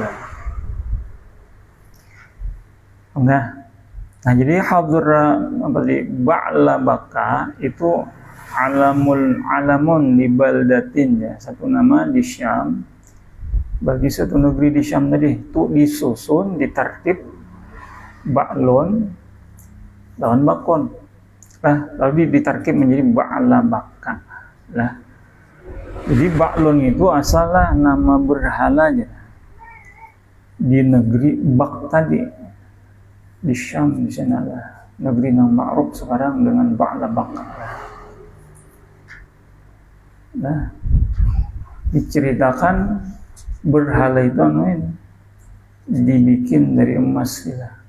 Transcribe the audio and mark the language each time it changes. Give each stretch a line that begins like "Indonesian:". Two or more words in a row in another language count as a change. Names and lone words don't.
Indonesian: Nah, jadi hadra ba'la baka itu alamun di baldatin, ya, satu nama di Syam, bagi satu negeri di Syam tadi, itu disusun, ditartib ba'lun lawan bakun. Nah, lalu ditarkib menjadi ba'la baka lah. Jadi ba'lun itu asalnya nama berhala aja di negeri Bak tadi di Syam, di sana lah, negeri yang ma'ruf sekarang dengan ba'la baka. Nah, diceritakan berhala itu dibikin dari emas gitu.